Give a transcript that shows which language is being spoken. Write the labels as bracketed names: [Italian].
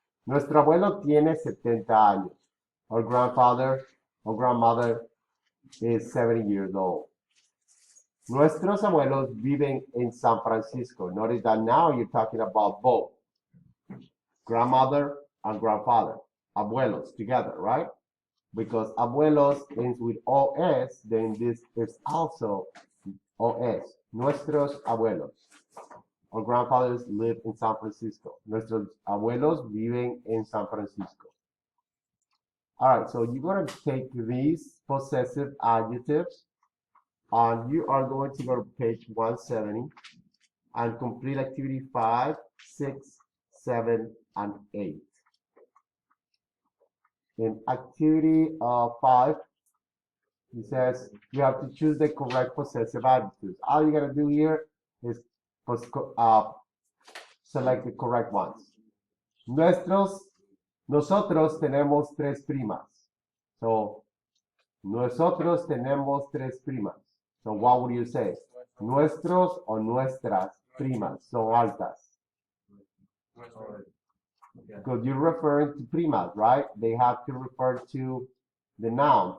[Spanish] Nuestro abuelo tiene 70 años. [English] Our grandfather or grandmother is 70 years old. [Spanish] Nuestros abuelos viven en San Francisco. [English] Notice that now you're talking about both grandmother and grandfather, abuelos together, right? Because abuelos ends with OS, then this is also OS. [Spanish] Nuestros abuelos. [English] Our grandfathers live in San Francisco. [Spanish] Nuestros abuelos viven en San Francisco. [English] All right, so you're going to take these possessive adjectives and you are going to go to page 170 and complete activity 5, 6, 7, and 8. In activity 5, it says you have to choose the correct possessive adjectives. All you got to do here is select the correct ones. [Spanish] Nosotros tenemos 3 primas. [English] So, [Spanish] nosotros tenemos 3 primas. [English] So, what would you say? [Spanish] Nuestros o nuestras primas son altas. [English] Because you're referring to primas, right? They have to refer to the noun.